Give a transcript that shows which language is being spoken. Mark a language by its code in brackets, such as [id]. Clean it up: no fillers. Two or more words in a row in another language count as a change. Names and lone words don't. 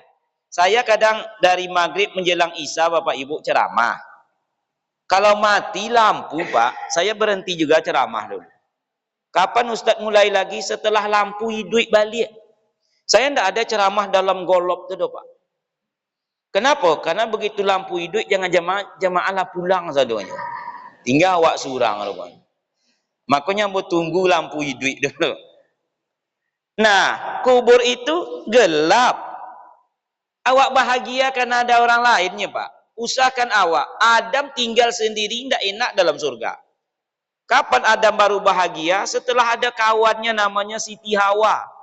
[id] Saya kadang dari maghrib menjelang isya Bapak Ibu ceramah. Kalau mati lampu Pak, saya berhenti juga ceramah dulu. Kapan Ustadz mulai lagi? Setelah lampu hidup balik. Saya tidak ada ceramah dalam golop itu Pak. Kenapa? Karena begitu lampu hidup jangan [min] jamaah lah pulang sadonya. Tinggal awak surang rupanya. [id] Makanya mau tunggu lampu hidup dulu. Nah, kubur itu gelap. Awak bahagia karena ada orang lainnya Pak. Usahakan awak, Adam tinggal sendiri tidak enak dalam surga. Kapan Adam baru bahagia? Setelah ada kawannya namanya Siti Hawa.